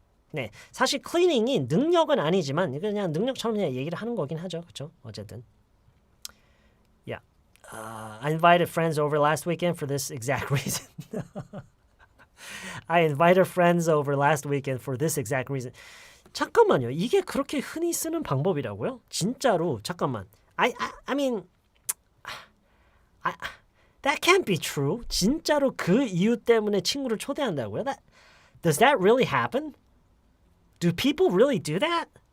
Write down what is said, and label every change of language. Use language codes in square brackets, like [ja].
[ko] 네, 사실 cleaning이 능력은 아니지만 그냥 능력처럼 그냥 얘기를 하는 거긴 하죠. 그쵸? 어쨌든. Yeah. [en] I invited friends over last weekend for this exact reason. I invited friends over last weekend for this exact reason. [ko] 잠깐만요. 이게 그렇게 흔히 쓰는 방법이라고요? 진짜로 잠깐만. [en] I mean, that can't be true. [ko] 진짜로 그 이유 때문에 친구를 초대한다고요? [en] Does that really happen? Do people really do that?